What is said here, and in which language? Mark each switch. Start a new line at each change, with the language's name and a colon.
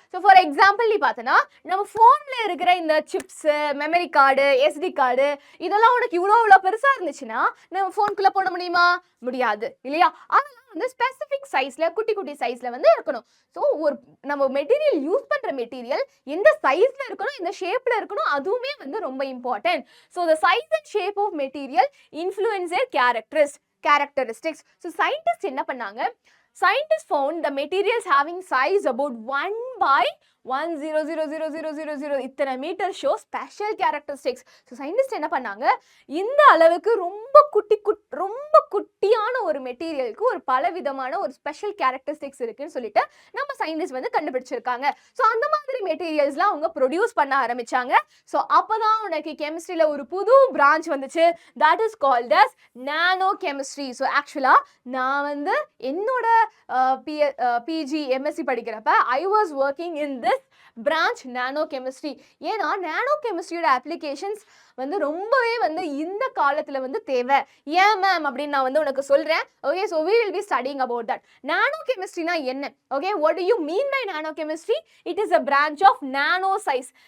Tamil: So for example நீ பார்த்தனா நம்ம ஃபோன்ல இருக்கிற இந்த chips, memory card, SD card இதெல்லாம் உனக்கு இவ்வளோ பெருசா இருந்துச்சுன்னா நம்ம ஃபோனுக்குள்ள போட முடியுமா? முடியாது இல்லையா? அதெல்லாம் வந்து ஸ்பெசிஃபிக் சைஸ்ல குட்டி குட்டி சைஸ்ல வந்து இருக்கணும். ஸோ ஒரு நம்ம மெட்டீரியல் யூஸ் பண்ற மெட்டீரியல் எந்த சைஸ்ல இருக்கணும், எந்த ஷேப்ல இருக்கணும், அதுவுமே வந்து ரொம்ப important.
English: So the size and shape of material influence their characteristics.
Tamil: So scientists என்ன பண்ணாங்க?
English: Scientists found the materials having size about 1/1000000
Tamil: இத்தனை metre
English: Show special characteristics.
Tamil: So scientist என்ன பண்ணாங்க, இந்த அளவுக்கு ரொம்ப குட்டியான ஒரு மெட்டீரியலுக்கு ஒரு பலவிதமான ஒரு ஸ்பெஷல் கேரக்டரிஸ்டிக்ஸ் இருக்குன்னு சொல்லிட்டு நம்ம சயின்டிஸ்ட் வந்து கண்டுபிடிச்சிருக்காங்க. ஸோ அந்த மாதிரி மெட்டீரியல்ஸ்லாம் அவங்க ப்ரொடியூஸ் பண்ண ஆரம்பிச்சாங்க. ஸோ அப்போதான் உனக்கு கெமிஸ்ட்ரியில் ஒரு புது பிரான்ச் வந்துச்சு.
English: That is called as nano chemistry. So ஆக்சுவலாக
Tamil: நான் வந்து என்னோட
English: PG MSc
Tamil: படிக்கிறப்ப
English: I was working in this branch nano chemistry.
Tamil: ஏன்னா நானோ கெமிஸ்ட்ரியோட அப்ளிகேஷன்ஸ் வந்து ரொம்பவே வந்து இந்த காலத்தில் வந்து தேவை. ஏன் மேம் அப்படின்னு நான் வந்து உனக்கு சொல்கிறேன்.
English: Okay, so we will be studying about that.
Tamil: நானோ கெமிஸ்ட்ரினா என்ன?
English: Okay, what do you mean by nano chemistry? It is a branch of nano size.